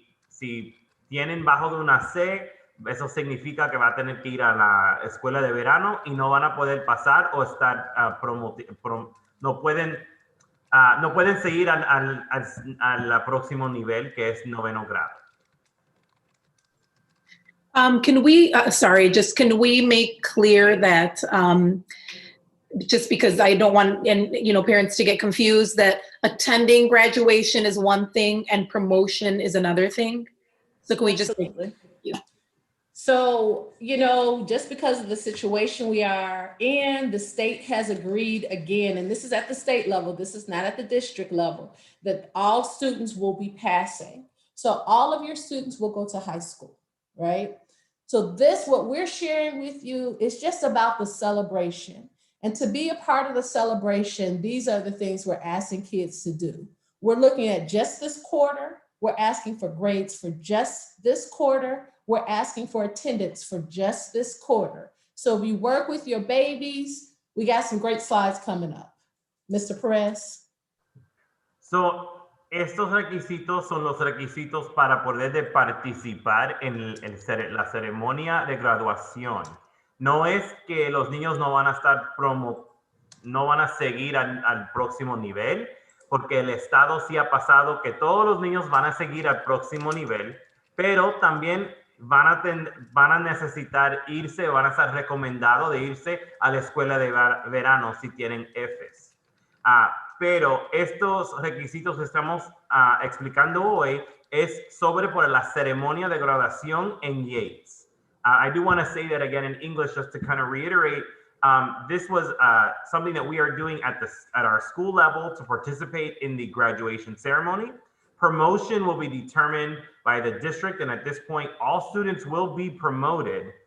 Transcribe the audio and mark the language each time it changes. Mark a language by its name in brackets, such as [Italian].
[Spanish] Si tienen bajo de una C, eso significa que va a tener que ir a la escuela de verano y no van a poder pasar o estar no pueden seguir al próximo nivel, que es noveno grado. [English] Can we, can we make clear that, just because I don't want, parents to get confused, that attending graduation is one thing and promotion is another thing? So can we just? Absolutely. So, just because of the situation we are in, the state has agreed again, and this is at the state level, this is not at the district level, that all students will be passing. So all of your students will go to high school, right? So what we're sharing with you is just about the celebration. And to be a part of the celebration, these are the things we're asking kids to do. We're looking at just this quarter. We're asking for grades for just this quarter. We're asking for attendance for just this quarter. So if you work with your babies, we got some great slides coming up. Mr. Perez. [Spanish] So, estos requisitos son los requisitos para poder participar en la ceremonia de graduación. No es que los niños no van a estar no van a seguir al próximo nivel, porque el Estado sí ha pasado que todos los niños van a seguir al próximo nivel, pero también van a necesitar irse, van a estar recomendados de irse a la escuela de verano si tienen Fs. Pero estos requisitos que estamos explicando hoy es sobre por la ceremonia de graduación en Yates. [English] I do want to say that again in English just to kind of reiterate. This was something that we are doing at our school level to participate in the graduation ceremony. Promotion will be determined by the district, and at this point, all students will be promoted.